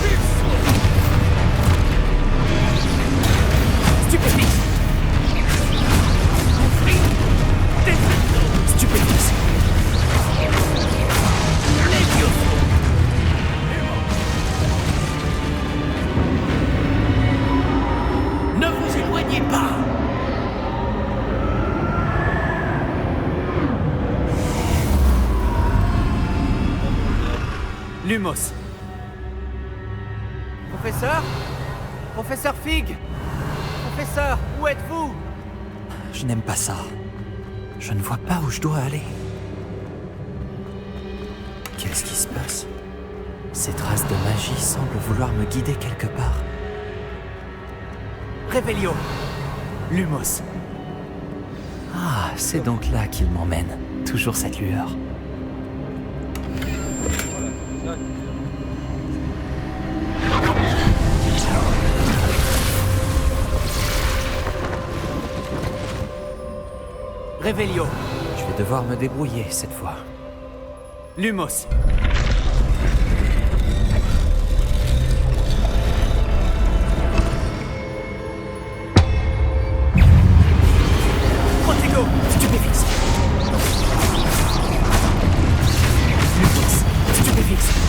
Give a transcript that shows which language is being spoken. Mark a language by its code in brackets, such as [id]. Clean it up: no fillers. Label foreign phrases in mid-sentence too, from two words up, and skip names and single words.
[fr] Stupéfix! Stupéfix! Ne vous éloignez pas! Lumos. Professeur? Professeur Fig? Professeur, où êtes-vous? Je n'aime pas ça. Je ne vois pas où je dois aller. Qu'est-ce qui se passe? Ces traces de magie semblent vouloir me guider quelque part. Revelio. Lumos. Ah, c'est donc là qu'il m'emmène. Toujours cette lueur. Revelio. Je vais devoir me débrouiller cette fois. Lumos. Protego. Stupéfix. Lumos. Stupéfix.